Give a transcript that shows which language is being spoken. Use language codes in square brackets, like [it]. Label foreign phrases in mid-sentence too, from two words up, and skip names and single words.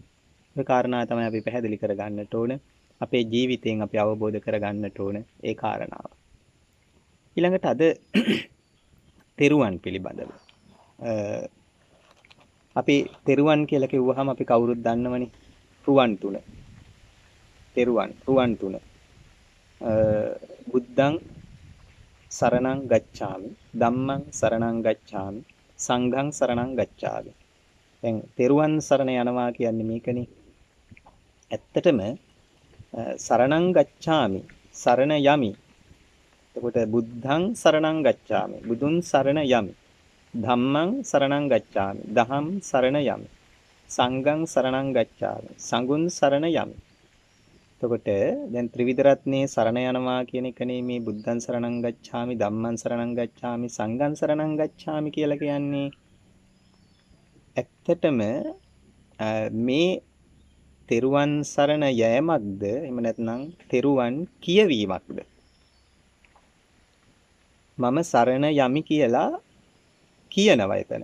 [si] ඒ කාරණා තමයි අපි පැහැදිලි කරගන්නට ඕන. අපේ ජීවිතයෙන් අපි අවබෝධ කරගන්නට ඕන ඒ කාරණාව. ඊළඟට අද තෙරුවන් පිළිබඳව. අපි තෙරුවන් කියලා කිව්වහම අපි කවුරුත් දන්නවනේ. රුවන් තුන. තෙරුවන් රුවන් තුන. [pi] බුද්ධං සරණං ගච්ඡාමි ධම්මං සරණං ගච්ඡාමි සංඝං සරණං ගච්ඡාමි. [si] දැන් තෙරුවන් සරණ යනවා කියන්නේ මේකනේ. ඇත්තටම [pi] සරණං ගච්ඡාමි [si] සරණ යමි. එතකොට [pi] බුද්ධං සරණං ගච්ඡාමි [si] බුදුන් සරණ යමි. [pi] ධම්මං සරණං ගච්ඡාමි [si] දහම් සරණ යමි. [pi] සංඝං සරණං ගච්ඡාමි [si] සංඝුන් සරණ යමි. එතකොට දැන් ත්‍රිවිධ රත්නේ සරණ යනවා කියන එකනේ මේ [pi] බුද්ධං සරණං ගච්ඡාමි ධම්මං සරණං ගච්ඡාමි සංඝං සරණං ගච්ඡාමි [si] කියලා කියන්නේ. ඇත්තටම මේ තෙරුවන් සරණ යෑමක්ද එහෙම නැත්නම් තෙරුවන් කියවීමක්ද? මම සරණ යමි කියලා කියනවා එතන.